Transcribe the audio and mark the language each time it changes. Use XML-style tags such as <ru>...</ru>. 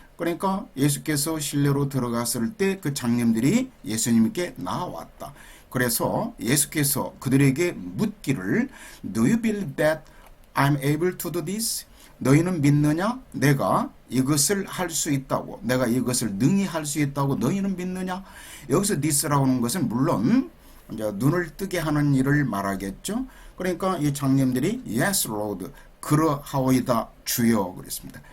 <ko>그러니까 예수께서 실내로 들어갔을 때 그 장님들이 예수님께 나왔다. 그래서 예수께서 그들에게 묻기를</ko> <en>Do you believe that I'm able to do this?</en> <ko>너희는 믿느냐? 내가 이것을 할 수 있다고. 내가 이것을 능히 할 수 있다고 너희는 믿느냐? 여기서 this라고 하는 것은 물론 이제 눈을 뜨게 하는 일을 말하겠죠. 그러니까 이 장님들이</ko> <en>Yes, Lord.</en> <ko>그러하오이다 주여 그랬습니다.</ko>